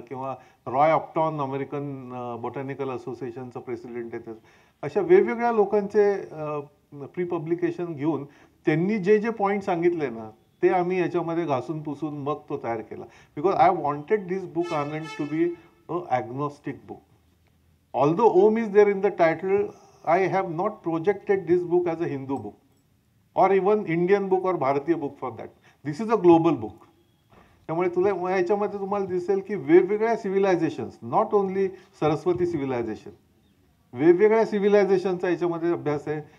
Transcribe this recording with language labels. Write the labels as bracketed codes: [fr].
[mr] किंवा Roy अपटॉन American botanical असोसिएशनचा president आहे. अशा वेगवेगळ्या लोकांचे प्री पब्लिकेशन घेऊन त्यांनी जे जे पॉईंट सांगितले ना, ते आम्ही याच्यामध्ये घासून पुसून मग तो तयार केला. [en] Because I wanted this book Anand to be a agnostic book. Although Om is there in the title, I have not projected this book as a Hindu book or even Indian book or Bharatiya book for that. This is a global book. [mr] त्यामुळे तुला याच्यामध्ये तुम्हाला दिसेल की वेगवेगळ्या civilisations, [en] not only Saraswati civilization, [mr] वेगवेगळ्या सिव्हिलायझेशनचा याच्यामध्ये अभ्यास आहे.